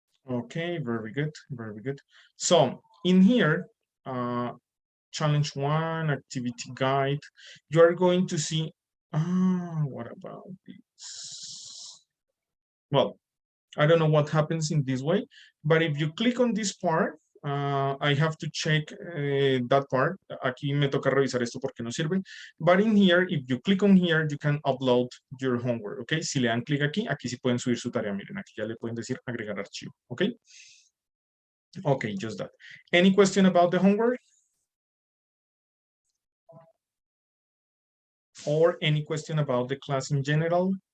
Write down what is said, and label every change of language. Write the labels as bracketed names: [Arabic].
[English] Okay, very good, very good. So in here, challenge 1, activity guide, you are going to see, what about this? Well, I don't know what happens in this way, but if you click on this part, I have to check that part. [Spanish] Aquí me toca revisar esto porque no sirve. [English] But in here, if you click on here, you can upload your homework, ¿ok? [Spanish] Si le dan clic aquí, aquí sí pueden subir su tarea. Miren, aquí ya le pueden decir agregar archivo, ¿ok? [English] Okay, just that. Any question about the homework? Or any question about the class in general?